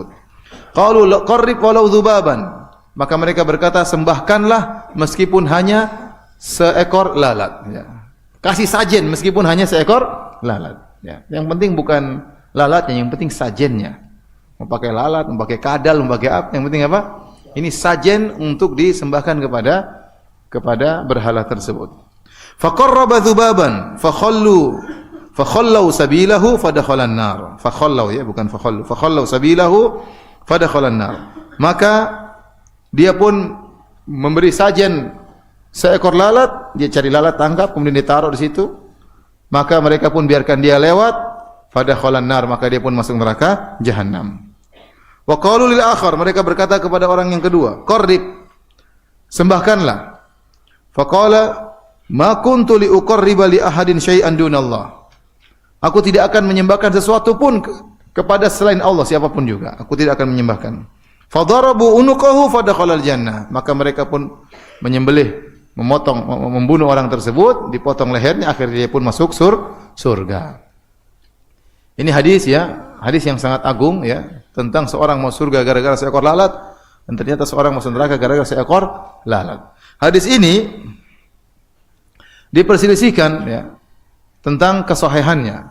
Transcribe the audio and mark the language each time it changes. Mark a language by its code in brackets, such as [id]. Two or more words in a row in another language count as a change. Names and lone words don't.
[ar] قالوا قرب ولو ذبابا. [id] Maka mereka berkata, sembahkanlah meskipun hanya seekor lalat ya. Kasih sajen meskipun hanya seekor lalat ya. Yang penting bukan lalatnya, yang penting sajennya. Mau pakai lalat, mau pakai kadal, mau pakai apa? Yang penting apa? Ini sajen untuk disembahkan kepada berhala tersebut. [ar] فقرب ذبابا فخلوا سبيله فدخل النار. [id] Fakhallu ya, bukan fakhallu. [ar] فخلوا سبيله فدخل النار. [id] Maka dia pun memberi sajen seekor lalat, dia cari lalat, tangkap, kemudian ditaruh di situ. Maka mereka pun biarkan dia lewat, [ar] فدخل النار, [id] maka dia pun masuk neraka jahanam. [ar] وقالوا للآخر, [id] mereka berkata kepada orang yang kedua, qarrib, sembahkanlah. [ar] فقال ما كنت لأقرب لأحد شيئا دون الله. [id] Aku tidak akan menyembahkan sesuatu pun kepada selain Allah, siapapun juga. Aku tidak akan menyembahkan. [ar] فضربوا عنقه فدخل الجنة. [id] Maka mereka pun menyembelih, membunuh orang tersebut, dipotong lehernya, akhirnya dia pun masuk surga. Ini hadis ya, hadis yang sangat agung ya, tentang seorang mau surga gara-gara seekor lalat, Dan ternyata seorang masuk neraka gara-gara seekor lalat. Hadis ini diperselisihkan ya, tentang kesahihannya.